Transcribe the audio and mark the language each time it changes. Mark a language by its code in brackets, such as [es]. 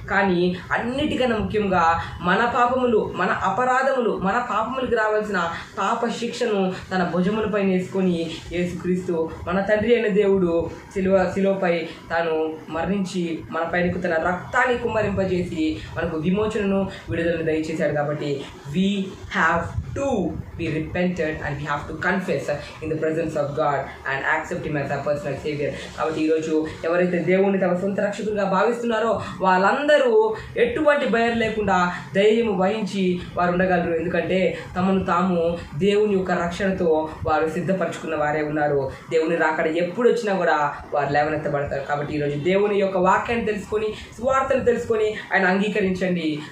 [te] కానీ అన్నిటికన్నా ముఖ్యంగా మన పాపములు, మన అపరాధములు, మన పాపములకు రావాల్సిన పాప శిక్షను తన భుజములపై వేసుకొని యేసుక్రీస్తు మన తండ్రి అయిన దేవుడు శిలువపై తాను మరణించి మన పైనకు తన రక్తాన్ని కుమ్మరింపజేసి మనకు విమోచనను, విడుదలను దయచేశాడు. కాబట్టి [en] We have to be repented and we have to confess in the presence of God and accept him as our personal savior. [te] కాబట్టి ఈరోజు ఎవరైతే దేవుణ్ణి తమ సొంత రక్షకులుగా భావిస్తున్నారో వాళ్ళందరూ ఎటువంటి భయం లేకుండా ధైర్యం వహించి వారు ఉండగలరు. ఎందుకంటే తమను తాము దేవుని యొక్క రక్షణతో వారు సిద్ధపరచుకున్న వారే ఉన్నారు. దేవుని రాకడ ఎప్పుడు వచ్చినా కూడా వారు లేవనెత్తబడతారు. కాబట్టి ఈరోజు దేవుని యొక్క వాక్యాన్ని తెలుసుకొని సువార్తను తెలుసుకొని ఆయన అంగీకరించండి.